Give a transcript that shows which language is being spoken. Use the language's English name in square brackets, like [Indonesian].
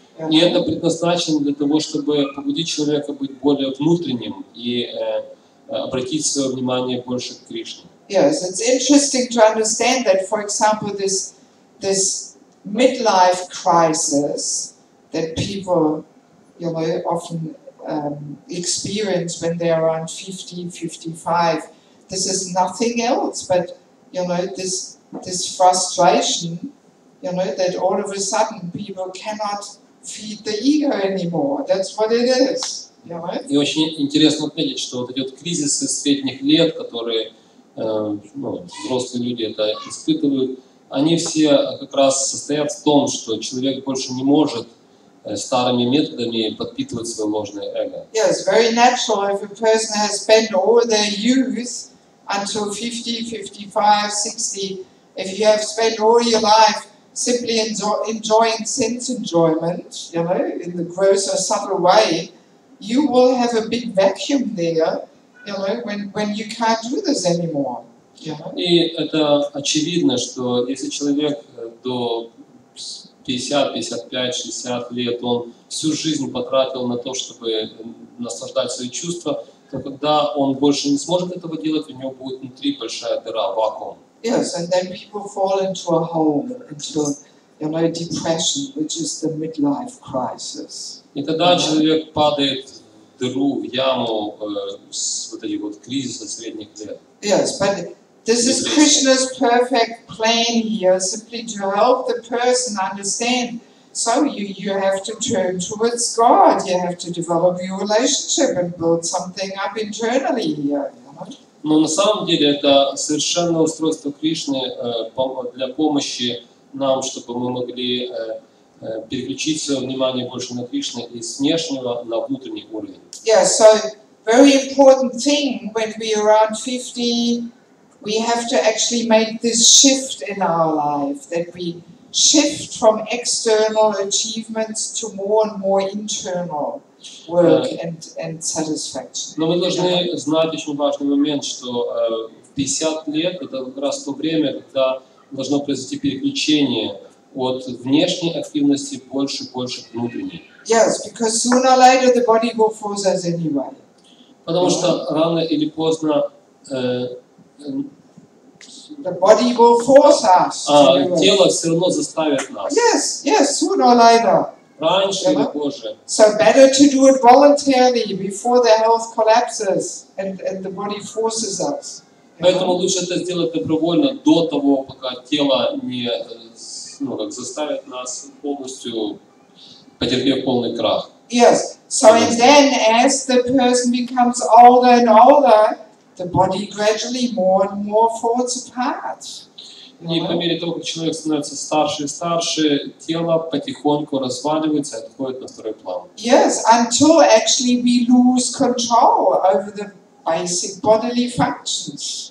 [Russian] И это предназначено для того, чтобы побудить человека быть более внутренним и обратить свое внимание больше к Кришне. [English] Yes, it's interesting to understand that, for example, this midlife crisis that people, often experience when they're around 50, 55. This is nothing else but, this frustration, that all of a sudden people cannot feed the ego anymore. That's what it is. [Russian] И очень интересно отметить, что вот эти вот кризисы средних лет, которые взрослые люди это испытывают, они все как раз состоят в том, что человек больше не может старыми методами подпитывать свое ложное эго. [English] Yes, very natural if a person has spent all their youth until 50, 55, 60, if you have spent all your life simply enjoying sense enjoyment, in the gross or subtle way, you will have a big vacuum there, when you can't do this anymore. [Russian] И это очевидно, что если человек до 50, 55, 60 лет, он всю жизнь потратил на то, чтобы наслаждать свои чувства, то когда он больше не сможет этого делать, у него будет внутри большая дыра, вакуум. [English] Yes, and then people fall into a hole, into depression, which is the midlife crisis. [Russian] И тогда человек падает в дыру, в яму с вот этих вот кризисов средних лет. [English] Yes, but this is Krishna's perfect plan here, simply to help the person understand. So you have to turn towards God, you have to develop your relationship and build something up internally here. [Russian] Но на самом деле это совершенное устройство Кришны для помощи нам, чтобы мы могли переключить свое внимание больше на Кришну и с внешнего на внутренний уровень. [English] Yeah, so very important thing when we are around 50, we have to actually make this shift in our life, that we shift from external achievements to more and more internal work and satisfaction. [Russian] Но мы должны знать очень важный момент, что в 50 лет это как раз то время, когда должно произойти переключение от внешней активности больше к внутренней. [English] Yes, because sooner or later the body will force us anyway. [Russian] Потому что рано или поздно [English] the body will force us. [Russian] Тело все равно заставит нас. [English] Yes, sooner or later. [Russian] Раньше или позже. [English] So better to do it voluntarily before the health collapses and the body forces us. [Russian] Поэтому лучше это сделать добровольно до того, пока тело не заставит нас полностью, потерпев полный крах. [English] Yes. So and then as the person becomes older and older, the body gradually more and more falls apart. [Russian] И по мере того, как человек становится старше и старше, тело потихоньку разваливается и отходит на второй план. [English] Yes, until actually we lose control over the basic bodily functions.